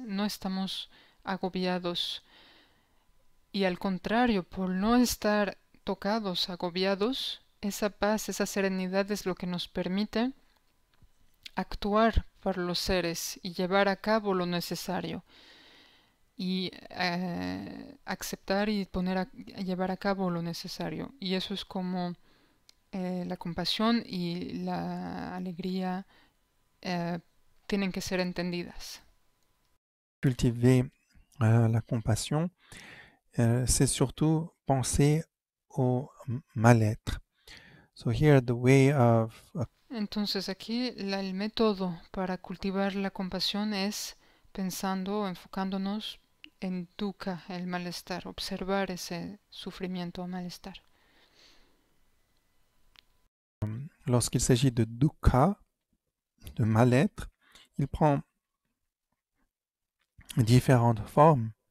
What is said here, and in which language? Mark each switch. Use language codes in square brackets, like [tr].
[es] No estamos agobiados. Y al contrario, por no estar tocados, agobiados, esa paz, esa serenidad es lo que nos permite actuar por los seres y llevar a cabo lo necesario y aceptar y llevar a cabo lo necesario. Y eso es como la compasión y la alegría eh, tienen que ser entendidas. [fr] Cultiver la compassion, c'est surtout penser au mal-être. [en] So here the way of [es] Entonces aquí el método para cultivar la compasión es pensando, enfocándonos en dukkha, el malestar, observar ese sufrimiento o malestar. [fr] lorsqu'il s'agit de dukkha, de mal-être, il prend différentes formes.